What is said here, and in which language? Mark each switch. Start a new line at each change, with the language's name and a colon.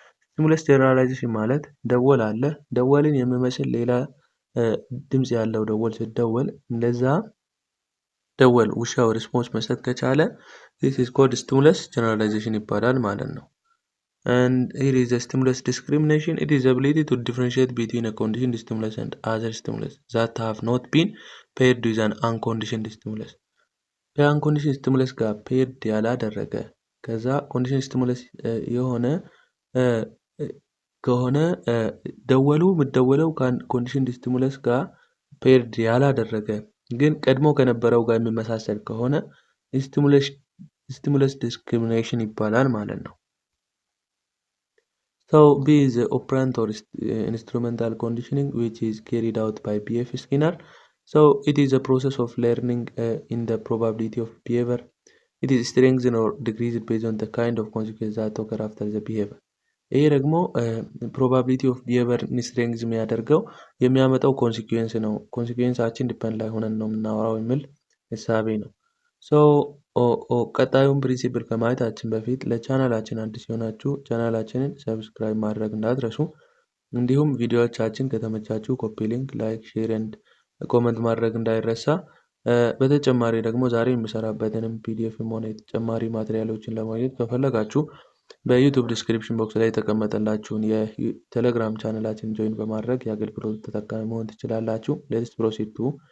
Amharic: ስቲሙለስ ጀነራላይዜሽን ማለት ደወል አለ፣ ደወልን የሚመስል ሌላ ድምጽ ያለው ደወል ሲደወል እንደዛ ደወል ውሻው ሪስፖንስ መስጠት ከቻለ
English: this is called stimulus generalization
Amharic: ይባላል ማለት ነው።
English: And here is the stimulus discrimination. It is the ability to differentiate between a conditioned stimulus and other stimulus that have not been paired with an unconditioned stimulus.
Amharic: ከአንኮንዲሽን ስቲሙለስ ጋር ፔርድ ያላደረገ ከዛ ኮንዲሽን ስቲሙለስ የሆነ ከሆነ ደወሉ የምትደወለው ከኮንዲሽን ስቲሙለስ ጋር ፔርድ ያላደረገ ግን ቀድሞ ከነበረው ጋር የሚመሳሰል ከሆነ ስቲሙለስ ዲስክሪሚኔሽን ይባላል ማለት ነው።
English: So B is the operant or instrumental conditioning which is carried out by B.F. Skinner. So it is a process of learning in the probability of behavior. It is strengthened or decreased based on the kind of consequences that occur after the behavior.
Amharic: ይሄ ደግሞ ፕሮባቢሊቲ ኦፍ ቢሄቪየር ስትሬንግዝ የሚያደርገው የሚያመጣው ኮንሲኩዌንስ ነው። ኮንሲኩዌንሳችን ዲፐንድ ላይ ሆነን ነው የምናወራው የሚል ሀሳቤ ነው። ሶ ቀጣዩን ፕሪንሲፕል ከማየታችን በፊት ለቻናላችን አዲስ የሆናችሁ ቻናላችንን ሰብስክራይብ ማድረግ እንዳትረሱ። እንዲሁም ቪዲዮዎቻችን ከተመቻችሁ ኮፒ ሊንክ፣ ላይክ፣ ሼር ኤንድ ኮመንት ማድረግ እንዳይረሳ። በተጨማሪ ደግሞ ዛሬ የምሰራበትንም ፒዲኤፍም ሆነ ተጨማሪ ማቴሪያሎችን ለማግኘት ከፈለጋችሁ በዩቲዩብ ዲስክሪፕሽን ቦክስ ላይ የተቀመጠላችሁን የቴሌግራም ቻናላችን ጆይን በማድረግ የአገልግሎት ተጠቃሚ መሆን ትችላላችሁ። ሌትስ ፕሮሲድ ቱ